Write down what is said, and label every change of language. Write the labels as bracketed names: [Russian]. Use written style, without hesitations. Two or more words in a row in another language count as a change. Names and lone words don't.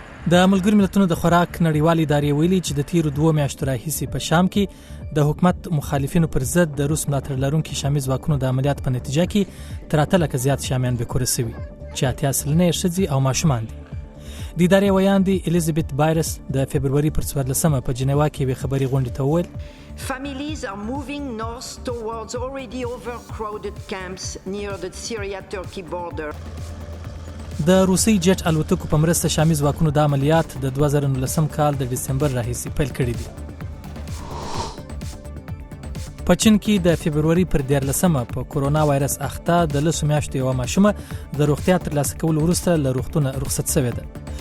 [Pashto] د ملګرو ملتونو د خوراک نړیوالې ادارې ویلي چې د تیرو 2 میاشتو راهیسې په شام کې د حکومت مخالفینو پر ضد د روس ملاتړ لرونکي شامي ځواکونو د عملیات په نتیجه کې تر 8 لکه زیات شامیان بېکوره شوي چې 80 سلنه یې ښځې او ماشومان دي. د ادارې ویاندې الیزابت بایرس د فبروري پر 14مه په جنیوا کې یوې خبري غونډې ته وویل [English] Families are moving north towards already overcrowded camps near the Syria-Turkey border. [Pashto] د روسي جټ الوتکو په مرسته شامي ځواکونو د عملیات د 2019 کال د ډسمبر راهیسې پیل کړي دي. په چین کې د فبروري پر 14مه په کورونا وایرس اخته د 10 میاشتو یوه ماشومه د روغتیا ترلاسه کولو وروسته له روغتونه رخصت شوې ده.